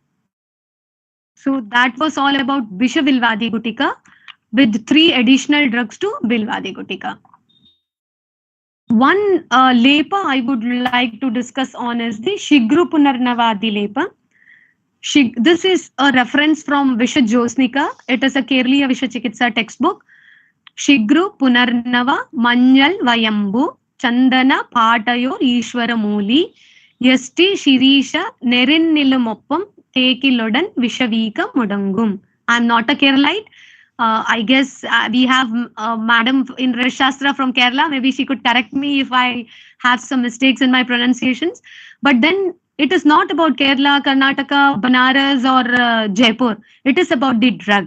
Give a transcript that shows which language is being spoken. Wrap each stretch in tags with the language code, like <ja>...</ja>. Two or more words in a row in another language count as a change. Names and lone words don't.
<en>So that was all about Vishavilvadi Gutika with 3 additional drugs to Bilvadi Gutika. One lepa I would like to discuss on is the Shigru Punarnavadi lepa. This is a reference from Visha Josnika. It is a Keraliya Vishachikitsa textbook.</en> <ml>ശിഗ്രു പുനർനവ മഞ്ഞൾ വയമ്പ് ചന്ദന പാടയോ ഈശ്വര മുലി യഷ്ടി ശിരീഷ നെരിൻ നിലുമൊപ്പം തേക്കിലോടൻ വിഷവിക മുടങ്ങും.</ml> <en>I'm not a Keralite. I guess we have Madam in Rasashastra from Kerala. Maybe she could correct me if I have some mistakes in my pronunciations. But then It is not about Kerala, Karnataka, Banaras, or Jaipur. It is about the drug.</en>